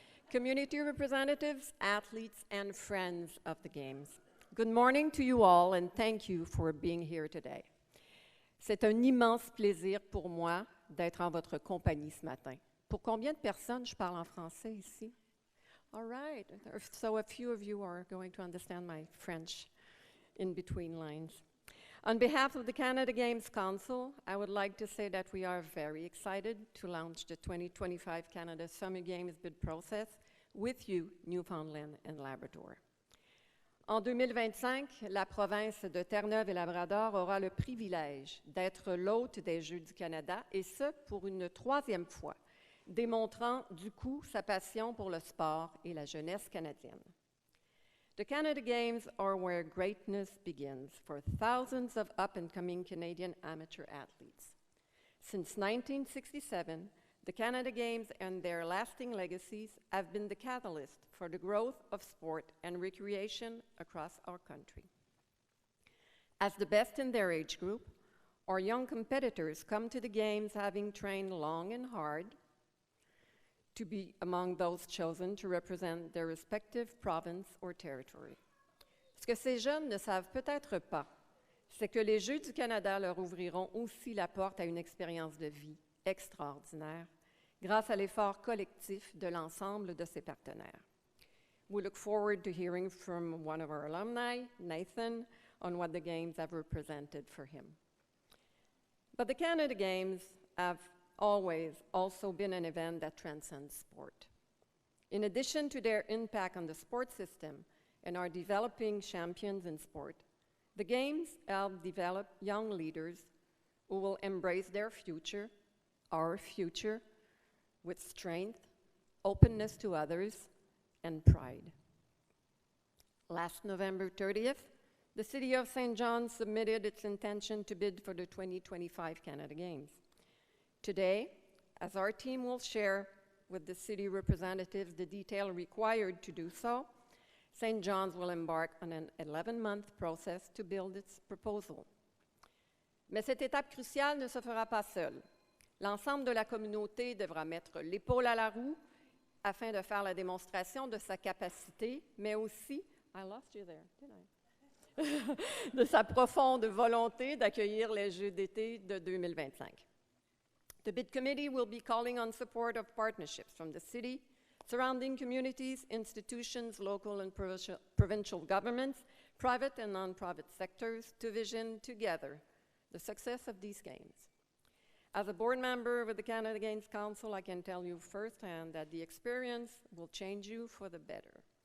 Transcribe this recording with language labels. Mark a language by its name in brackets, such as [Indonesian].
[English] community representatives, athletes, and friends of the Games. Good morning to you all, and thank you for being here today. [French] C'est un immense plaisir pour moi d'être en votre compagnie ce matin. Pour combien de personnes je parle en français ici? [English] All right, so a few of you are going to understand my French in between lines. On behalf of the Canada Games Council, I would like to say that we are very excited to launch the 2025 Canada Summer Games bid process with you, Newfoundland and Labrador. [French] En 2025, la province de Terre-Neuve et Labrador aura le privilège d'être l'hôte des Jeux du Canada, et ce, pour une troisième fois, démontrant du coup sa passion pour le sport et la jeunesse canadienne. [English] The Canada Games are where greatness begins for thousands of up-and-coming Canadian amateur athletes. Since 1967, the Canada Games and their lasting legacies have been the catalyst for the growth of sport and recreation across our country. As the best in their age group, our young competitors come to the Games having trained long and hard to be among those chosen to represent their respective province or territory. [French] Ce que ces jeunes ne savent peut-être pas, c'est que les Jeux du Canada leur ouvriront aussi la porte à une expérience de vie extraordinaire grâce à l'effort collectif de l'ensemble de ses partenaires. [English] We look forward to hearing from one of our alumni, Nathan, on what the Games have represented for him. But the Canada Games have always also been an event that transcends sport. In addition to their impact on the sport system and our developing champions in sport, the Games help develop young leaders who will embrace their future, our future, with strength, openness to others, and pride. Last November 30th, the City of St. John submitted its intention to bid for the 2025 Canada Games. Today, as our team will share with the city representatives the detail required to do so, St. John's will embark on an 11-month process to build its proposal. [French] Mais cette étape cruciale ne se fera pas seule. L'ensemble de la communauté devra mettre l'épaule à la roue afin de faire la démonstration de sa capacité, mais aussi, [English] I lost you there, didn't I? [French] de sa profonde volonté d'accueillir les Jeux d'été de 2025. [English] The bid committee will be calling on support of partnerships from the city, surrounding communities, institutions, local and provincial governments, private and non-profit sectors to vision together the success of these games. As a board member with the Canada Games Council, I can tell you firsthand that the experience will change you for the better.